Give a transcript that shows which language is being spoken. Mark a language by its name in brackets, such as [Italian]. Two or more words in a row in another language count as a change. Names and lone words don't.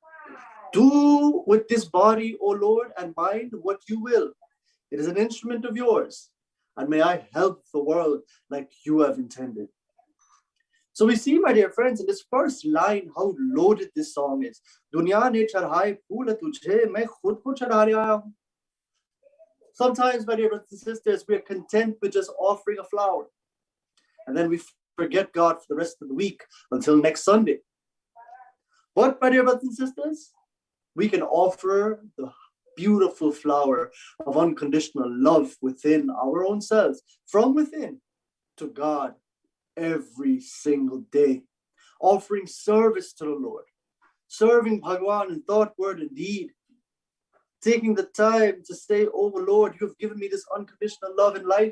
[English] Do with this body, O Lord, and mind what you will. It is an instrument of yours, and may I help the world like you have intended. So we see, my dear friends, in this first line, how loaded this song is. [Hindi] दुनिया ने चढ़ाये फूल तुझे मैं ख़ुद को चढ़ाने आया हूँ. [English] Sometimes, my dear brothers and sisters, we are content with just offering a flower. And then we forget God for the rest of the week until next Sunday. But, my dear brothers and sisters, we can offer the beautiful flower of unconditional love within our own selves, from within, to God every single day, offering service to the Lord, serving Bhagavan in thought, word, and deed, taking the time to say, oh Lord, you have given me this unconditional love in life.